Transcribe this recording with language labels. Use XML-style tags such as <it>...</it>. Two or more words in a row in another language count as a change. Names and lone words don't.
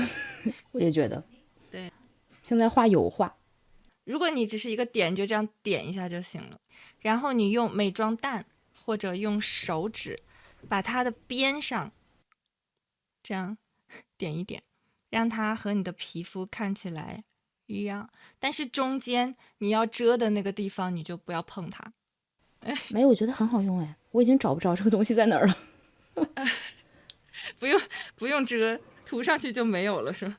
<zh>我也覺得，對，像在畫油畫。如果你只是一個點，就這樣點一下就行了。然後你用美妝蛋或者用手指把它的邊上這樣點一點，讓它和你的皮膚看起來一樣。但是中間你要遮的那個地方你就不要碰它。沒有，我覺得很好用哎，我已經找不着這個東西在哪兒了。不用遮，塗上去就沒有了是吧？</zh>